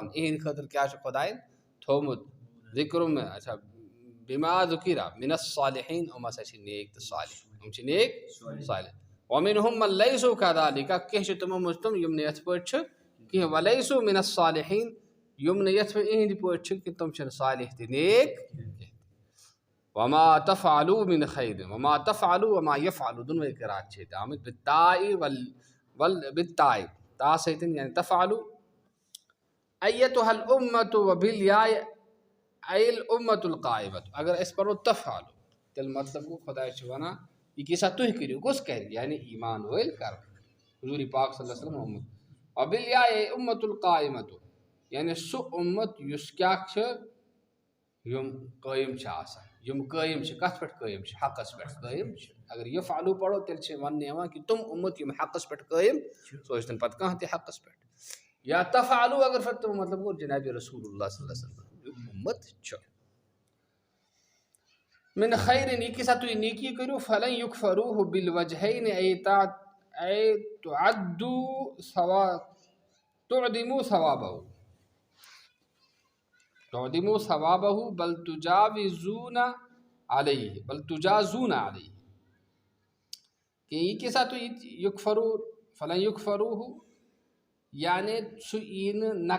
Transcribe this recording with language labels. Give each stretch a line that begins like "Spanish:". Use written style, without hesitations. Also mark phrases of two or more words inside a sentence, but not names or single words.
Kashmiri: یِہنٛدِ خٲطرٕ کیٛاہ چھُ خۄدایَن تھوٚومُت ذِکرُ اچھا
Arabic: بِما ذُکِرَ مِن الصالحیٖن
Kashmiri: یِم ہسا چھِ نیک تہٕ صالح
Arabic: وَمِنْہُم مَن لیسوا کَذَلِکَ
Kashmiri: کینٛہہ چھِ تِمو منٛز تِم یِم نہٕ یِتھ پٲٹھۍ چھِ کینٛہہ
Arabic: وَلیسوا مِن الصالحیٖن
Kashmiri: یِم نہٕ یِتھ پٲٹھۍ یِہنٛدِ پٲٹھۍ چھِ کہِ تِم چھِنہٕ صالح تہِ نیک
Arabic: وما تفعلوا من خیر وما تفعلوا وما یفعلوا
Kashmiri: دۄنوَے قرات چھِ ییٚتہِ آمٕتۍ بالتاء تا سۭتۍ یعنی
Arabic: تفعلوا ایتها الامة وبالیاء ای الامة القائمة
Kashmiri: اگر أسۍ پرو تفعلوا تیٚلہِ مطلب گوٚو خۄداے چھُ وَنان یہِ کیٛاہ تُہۍ کٔرِو کُس کَرِ یعنی ایمان وٲلۍ کرن حضوٗرِ پاک
Arabic: صلی اللہ علیہ وسلم
Kashmiri: آمُت
Arabic: وبالیاء ای امة القائمة
Kashmiri: یعنی سُہ اُمت یُس کیٛاہ چھُ یِم قٲیِم چھِ آسان یِم قٲیِم چھِ کتھ پٮ۪ٹھ قٲیِم چھِ حقس پٮ۪ٹھ قٲیِم چھِ اگر یفعلوا پرو تیٚلہِ چھِ وننہٕ یِوان کہِ تِم اُمت یِم حقس پٮ۪ٹھ قٲیِم سُہ ٲسۍتن پتہٕ کانٛہہ تہِ حقس پٮ۪ٹھ یا تفعلوا اگر پتہٕ تِم مطلب گوٚو جناب رسول اللہ
Arabic: صلی اللہ علیہ وسلم
Kashmiri: اُمت چھُ
Arabic: من خیرن
Kashmiri: یہِ کیٛاہ تُہۍ نیکی کٔرِو
Arabic: فلن یُکفروہ بالوجہین ای تعدموا ثوابہ بل تجازون علیہ
Kashmiri: کہ یہِ کیٛاہ تُہۍ یُکفرو
Arabic: فلن یُکفروہ
Kashmiri: یعنی سُہ یی نہٕ